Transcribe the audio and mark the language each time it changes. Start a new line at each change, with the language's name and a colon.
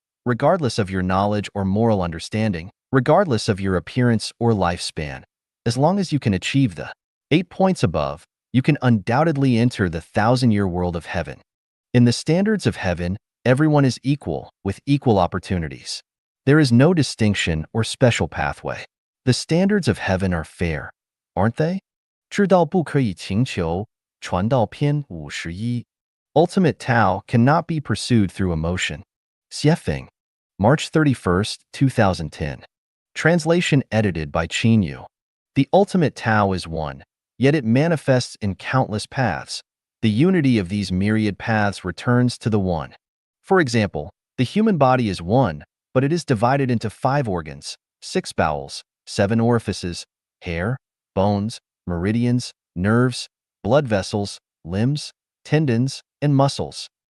English: regardless of your knowledge or moral understanding, regardless of your appearance or lifespan, as long as you can achieve the 8 points above, you can undoubtedly enter the 1,000-year world of heaven. In the standards of heaven, everyone is equal, with equal opportunities. There is no distinction or special pathway. The standards of heaven are fair, aren't they?
Chinese: 知道不可以强求，传道篇51.
English: Ultimate Tao cannot be pursued through emotion. Xiefeng, March 31, 2010. Translation edited by Qin Yu. The ultimate Tao is one, yet it manifests in countless paths. The unity of these myriad paths returns to the one. For example, the human body is one, but it is divided into 5 organs, 6 bowels, 7 orifices, hair, bones, meridians, nerves, blood vessels, limbs, tendons, and muscles.